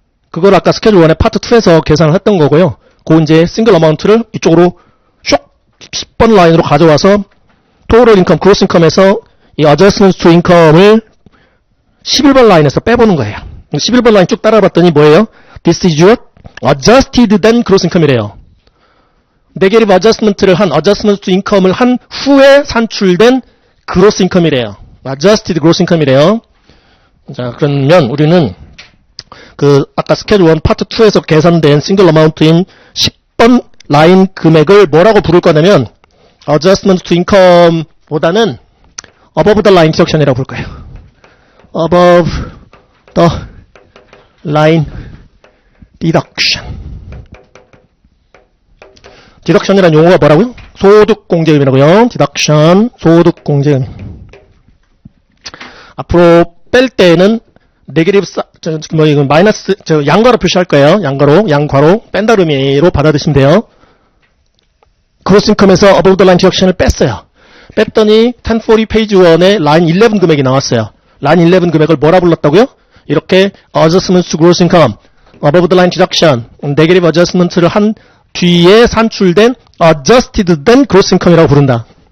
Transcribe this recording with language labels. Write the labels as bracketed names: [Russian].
[Korean] 그걸 아까 스케줄 1의 파트 2에서 계산을 했던 거고요. 그 이제 싱글 어마운트를 이쪽으로 쇽 10번 라인으로 가져와서 토tal 인컴, 그로스 인컴에서 이 adjustment to income을 11번 라인에서 빼보는 거예요. 11번 라인 쭉 따라봤더니 뭐예요? [English] This is your adjusted then gross income이래요. [Korean] 네게티브 adjustment를 한 adjustment to income을 한 후에 산출된 gross income이래요. adjusted gross income이래요. 자, 그러면 우리는 그 아까 스케줄 1 파트 2에서 계산된 싱글 어마운트인 10번 라인 금액을 뭐라고 부를 거냐면 adjustment to income 보다는 above the line deduction이라고 부를 거예요. above the line deduction. deduction이라는 용어가 뭐라고요? 소득공제금이라고요. deduction, 소득공제금. 앞으로 뺄 때는 네게티브 마이너스 양괄호 표시할 거예요. 양괄호 뺀다는 의미로 받아들이시면 돼요. 그로스 인컴에서 above the line deduction을 뺐어요. 뺐더니 1040 페이지 1에 라인 11 금액이 나왔어요. 라인 11 금액을 뭐라 불렀다고요? 이렇게 adjustment to gross income, above the line deduction, negative adjustment를 한 뒤에 산출된 adjusted then gross income이라고 부른다.